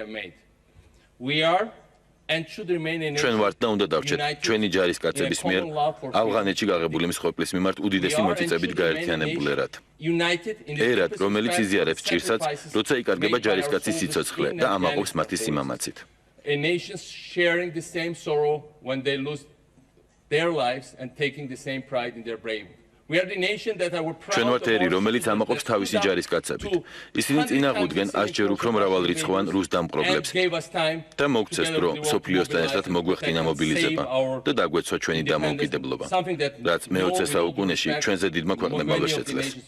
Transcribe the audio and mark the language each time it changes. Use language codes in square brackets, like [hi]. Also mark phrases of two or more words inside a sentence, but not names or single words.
[ka] ჩვენ ვართ და უნდა დავჭეთ ჩვენი ჯარისკაცების მიერ ავღანეთში გაღებული მსხვერპლის მიმართ უდიდესი მოწიწებით გაერთიანებულ ერად. ერად, რომელიც იზიარებს ჭირსაც, როცა იკარგება ჯარისკაცის სიცოცხლე და ამაყობს მათი სიმამაცით. [en] A nation sharing the same sorrow when they lose their lives and taking the same pride in their bravery. We are the nation that are proud. [ka] ჩვენ ვართ ერი, რომელიც ამაყობს თავისი ჯარისკაცებით. ისინი წინააღმდნენ 100-ჯერ უფრო მრავალრიცხოვან რუს დამპყრობლებს და მოგვცეს დრო სოფლიოსთან ერთად მოგვეხდინა მობილიზება და დაგვეცვა ჩვენი დამოუკიდებლობა, რაც მე-20 საუკუნეში ჩვენზე დიდმა ქვეყნებმა ვერ შეძლეს.